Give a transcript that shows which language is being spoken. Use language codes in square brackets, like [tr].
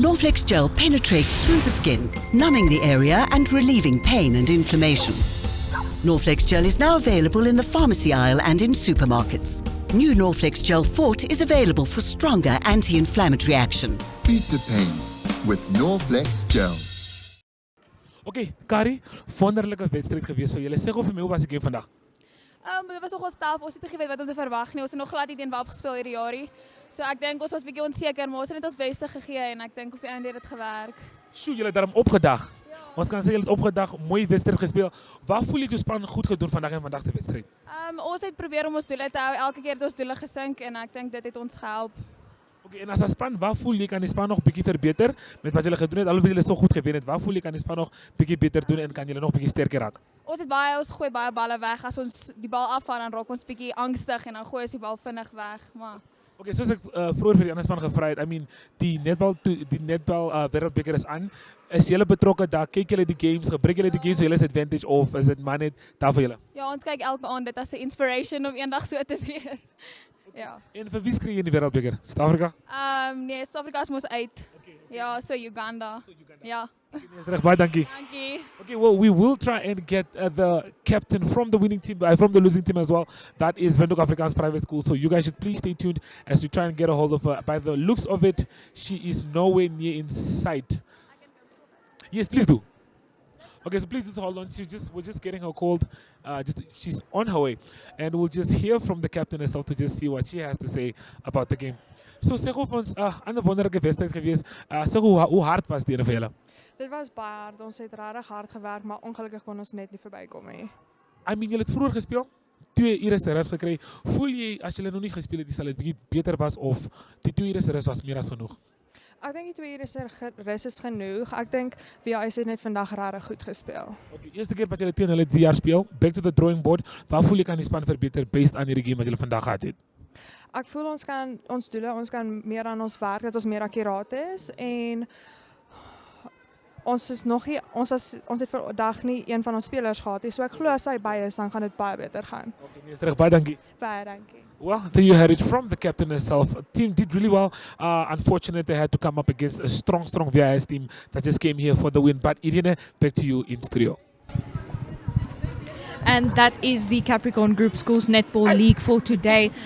[en] Norflex Gel penetrates through the skin, numbing the area and relieving pain and inflammation. Norflex Gel is now available in the pharmacy aisle and in supermarkets. New Norflex Gel Fort is available for stronger anti-inflammatory action. Beat the pain with Norflex Gel. [af] Okay, Kari, wonderlijke wedstrijd geweest vir julle. Sê gou vir my, hoe was die game vandag? Dit was nogal taaf. Ons het nie geweet wat om te verwag nie. Ons het nog glad nie teen WAP gespeel hierdie jaarie. So ek dink ons was 'n bietjie onseker, maar ons het net ons beste gegee en ek dink op die einde het dit gewerk. Sjoe, julle het daarom opgedag. Ja. Ons kan sê julle het opgedag, mooi wedstrijd gespeel. Waar voel jy jou span goed gedoen vandag in vandag se wedstryd? Ons het probeer om ons doele te hou. Elke keer het ons doele gesink en ek dink dit het ons gehelp. Okay, en as 'n span, waar voel jy kan die span nog bietjie verbeter met wat julle gedoen het? Alhoewel julle so goed gewen het, waar voel jy kan die span nog bietjie beter doen en kan julle nog bietjie sterker raak? Ons gooi baie balle weg. As ons die bal afval dan raak ons bietjie angstig en dan gooi ons die bal vinnig weg, maar Okay, soos ek vroeër vir die ander span gevra het, [en] I mean, [af] die netbal wêreldbeker is aan. Is julle betrokke daar? Kyk julle die games? Gebruik julle die games vir julle advantage of is dit maar net daar vir julle? ja, ons kyk elke aand dit as 'n inspiration om eendag so te wees. Ja. En vir wie skree jy in die wêreldbeker? Suid-Afrika? Nee, Suid-Afrika is mos uit. Okay. Ja, so Uganda. Ja. Okay, dis reg, baie dankie. Dankie. [en] Okay, well, we will try and get the captain from the winning team, from the losing team as well. That is Windoek Afrikaans Private School. So you guys should please stay tuned as we try and get a hold of her. By the looks of it, she is nowhere near in sight. Yes, please do. Okay, so please just hold on. We're just getting her called. She's on her way, and we'll just hear from the captain herself to just see what she has to say about the game. [af] So sê gou vir ons, 'n wonderlike wedstryd geweest. Sê hoe hard was dit vir julle? Dit was baie hard. Ons het regtig hard gewerk, maar ongelukkig kon ons net nie verbykom nie. [en] I mean, [af] julle het vroeër gespeel, 2 ure se rus gekry. Voel jy as julle nog nie gespeel het, sal dit bietjie beter was of die 2 ure se rus was meer as genoeg? Ek dink die 2 ure se rus is genoeg. Ek dink WHS het net vandag regtig goed gespeel. Okay, eerste keer wat julle teen hulle die jaar speel, [en] back to the drawing board. [af] Waar voel jy kan die span verbeter based aan hierdie game wat julle vandag gehad het? Ek voel ons kan meer aan ons werk, dat ons meer akkuraat is en ons het vandag nie een van ons spelers gehad nie. So ek glo as hy by is, dan gaan dit baie beter gaan. Okay, nee, terug, baie dankie. Baie dankie. [en] Well, there you heard it from the captain herself. The team did really well. Unfortunately, they had to come up against a strong VIS team that just came here for the win. But Irene, back to you in studio. And that is the Capricorn Group Schools Netball League for today.